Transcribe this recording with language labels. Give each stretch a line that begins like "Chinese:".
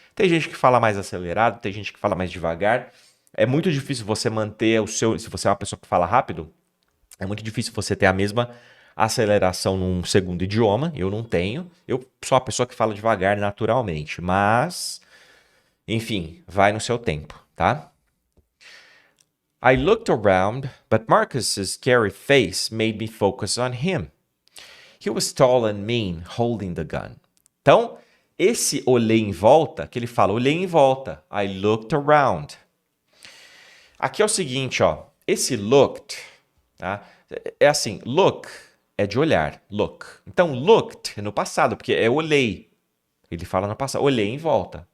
Portuguese: Tem gente que fala mais acelerado, tem gente que fala mais devagar. É muito difícil você manter o seu... Se você é uma pessoa que fala rápido, é muito difícil você ter a mesma aceleração num segundo idioma. Eu não tenho. Eu sou uma pessoa que fala devagar naturalmente. Mas, enfim, vai no seu tempo, tá?
English: I looked around, but Marcus's scary face made me focus on him. He was tall and mean, holding the gun.
Portuguese: Então, esse olhei em volta, que ele fala, olhei em volta.
English: I looked around.
Portuguese: Aqui é o seguinte, ó. Esse looked, tá? É assim, look é de olhar, look. Então, looked é no passado, porque é olhei. Ele fala no passado, olhei em volta.